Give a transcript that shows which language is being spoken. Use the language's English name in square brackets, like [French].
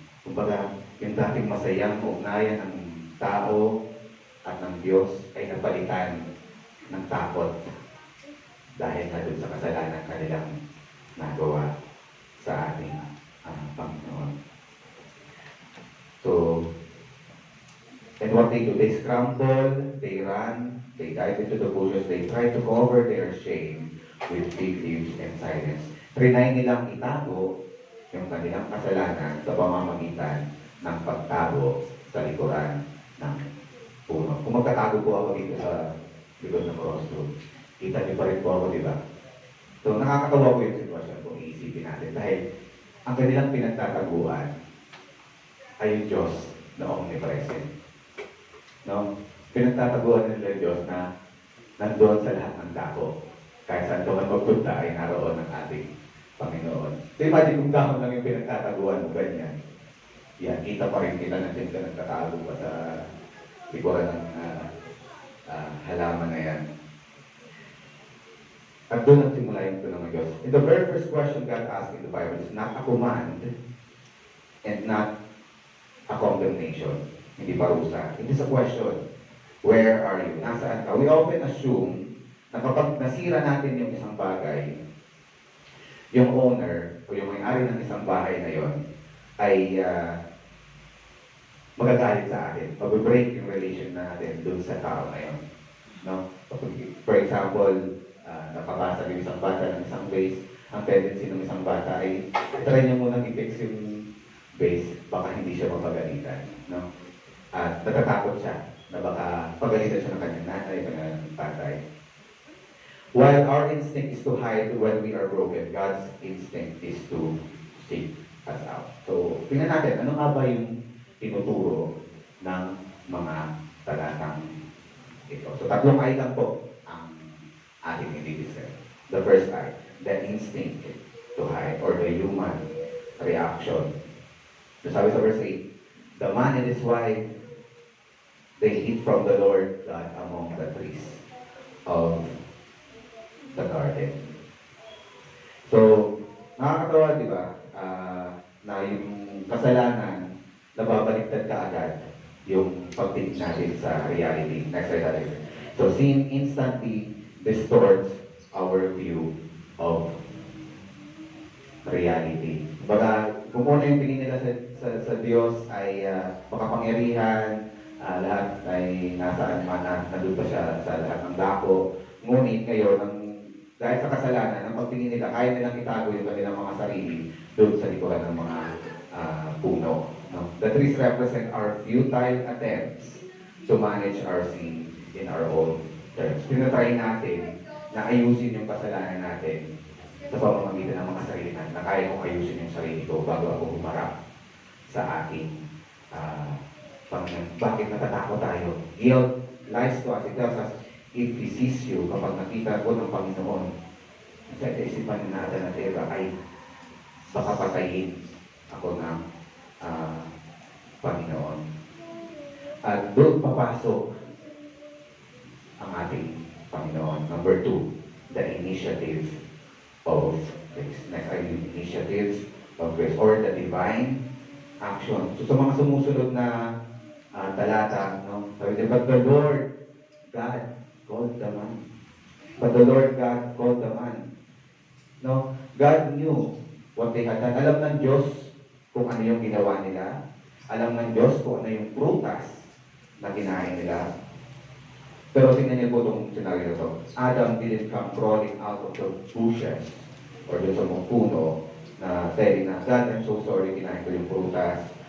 [Filipino] Kumbaga, yung dating masayang ugnayan ng tao at ng Diyos ay napalitan ng takot dahil na doon sa kasalanan kanilang nagawa sa ating Panginoon. [English] So, and what they do, they scramble, they run, they dive into the bushes, they try to cover their shame with big leaves and silence. [Filipino] Trinay nilang itago yung kanilang kasalanan sa pamamagitan ng pagtago sa likuran ng puno. Kung magtatago po ako dito sa likod ng crossroad, kita niyo pa rin po ako, di ba? So, nakakatawa po yung sitwasyon kung iisipin natin dahil ang kanilang pinagtataguan ay yung Diyos na omnipresent. No? Pinagtataguan nila yung Diyos na nandoon sa lahat ng dako. Kahit saan ka man magpunta ay naroon ng ating Panginoon. So, imagine kung gahon lang yung pinagtataguan mo, ganyan. Yan, kita pa rin kita nandiyan ka nagtatago pa sa likuran ng halaman na yan. At doon nagsimula yung tulong ng Diyos. [English] In the very first question God asked in the Bible is not a command and not a condemnation. [Filipino] Hindi parusa. [English] It is a question. Where are you? [Filipino] Nasaan ka? [English] We often assume [Filipino] na kapag nasira natin yung isang bagay, yung owner o yung may-ari ng isang bahay na yon ay magagalit sa atin. Mag-break yung relation natin doon sa tao na yun. No? [English] For example, [Filipino] nakabasa yung isang bata ng isang base, ang tendency ng isang bata ay try niya munang i-fix yung base, baka hindi siya mapagalitan. No? At natatakot siya na baka pagalitan siya ng kanyang nanay, kanyang tatay. [English] While our instinct is to hide when we are broken, God's instinct is to seek us out. [Filipino] So, tingnan natin, ano nga ba yung tinuturo ng mga talatang ito? So, tatlong ay lang po ang ating i-discuss. [English] The first eye, the instinct to hide or the human reaction. [Filipino] So sabi sa verse 8, [English] the man and his wife, they hid from the Lord God among the trees of the garden. [Filipino] So, nakakatawa, di ba, na yung kasalanan, nababaliktad ka agad yung pagtingin natin sa reality. Next slide natin. [English] So, sin instantly distorts our view of reality. [Filipino] Baga, kung una yung tingin nila sa Diyos ay makapangyarihan, lahat ay nasaan man na nandun pa siya sa lahat ng dako. Ngunit ngayon, dahil sa kasalanan, ang pagtingin nila, kaya nilang itago yung kanilang mga sarili doon sa likuran ng mga puno. No? [English] The trees represent our futile attempts to manage our sin in our own terms. [Filipino] Tinatry natin na ayusin yung kasalanan natin sa pamamagitan ng mga sarili natin, na kaya kong ayusin yung sarili ko bago ako humarap sa ating Panginoon. Bakit natatakot tayo? [English] Guilt lies to us. It tells us, if he sees you, [Filipino] kapag nakita ko ng Panginoon, sa isipan na Adan at Eva ay baka patayin ako ng Panginoon. At doon papasok ang ating Panginoon. [English] Number 2, the initiative of grace. Next ay yung initiatives of grace or the divine action. [Filipino] So sa mga sumusunod na talata, no? Sabi niya, [English] but the Lord God called the man. But the Lord God called the man. No? God knew what they had done. [Filipino] Alam ng Diyos kung ano yung ginawa nila. Alam ng Diyos kung ano yung prutas na kinain nila. Pero tingnan niyo po itong scenario to. [English] Adam didn't come crawling out of the bushes [Filipino] or doon sa mga puno na telling na, [English] God, I'm so sorry, [Filipino] kinain ko yung prutas.